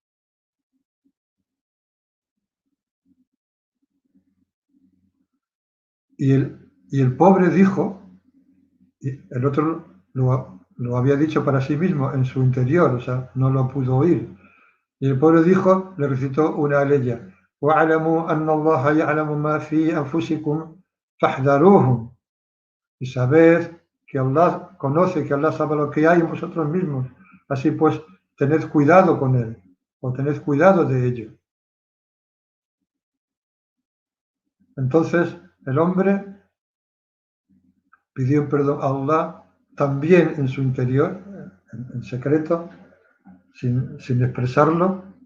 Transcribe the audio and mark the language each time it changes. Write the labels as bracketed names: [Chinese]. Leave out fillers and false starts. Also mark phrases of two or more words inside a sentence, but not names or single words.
[Spanish] Y el pobre dijo, y el otro lo había dicho para sí mismo en su interior, o sea, no lo pudo oír. Y el pobre dijo, le recitó una aleya, [Arabic] وَاعْلَمُوا أَنَّ اللَّهَ يَعْلَمُ مَا فِي أَنفُسِكُمْ فَاحْذَرُوهُ. [Spanish] Y sabed que Allah conoce, que Allah sabe lo que hay en vosotros mismos. Así pues, tened cuidado con él, o tened cuidado de ello. Entonces, el hombre pidió perdón a Allah también en su interior, en secreto, sin expresarlo,